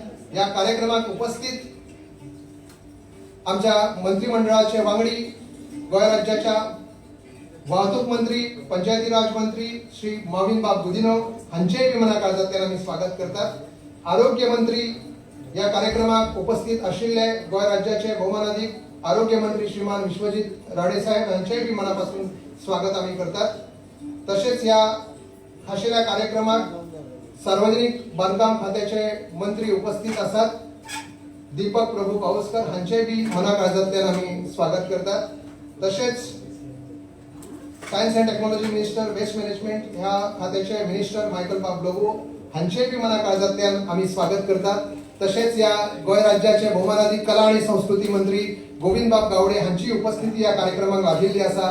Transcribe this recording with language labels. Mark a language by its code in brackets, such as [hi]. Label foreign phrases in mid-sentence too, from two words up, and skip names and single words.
[kok] या कार्यक्रमात उपस्थित आमच्या मंत्रिमंडळाचे वांगडी गोंय राज्याच्या वाहतूक मंत्री, पंचायती राज मंत्री श्री माविन बाब गुदिन्हो हांचे बी मना काळजांतल्यान आमी स्वागत करतात. आरोग्य मंत्री या कार्यक्रमात उपस्थित आशिल्ले गोंय राज्याचे भौमानाधिक आरोग्य मंत्री श्रीमान विश्वजित राणे साहेब हांचे बी मनापासून स्वागत आम्ही करतात. तसेच या खाशेल्या कार्यक्रमात सार्वजनिक बांधकाम खात्याचे मंत्री उपस्थित असतात. दीपक प्रभू पाऊसकर हांचे बी मना काळजांतल्यान आमी स्वागत करतात. तसेच [en] Science and Technology Minister, Waste Management [kok] ह्या खात्याचे मिनिस्टर मायकल बाब लोबो हांचे बी मना काळजांतल्यान आमी स्वागत करतात. तसेच या गोंय राज्याचे भौमानाधिक कला आणि संस्कृती मंत्री गोविंद बाब गावडे हांची उपस्थिती या कार्यक्रमाक लाभिल्ली आसा.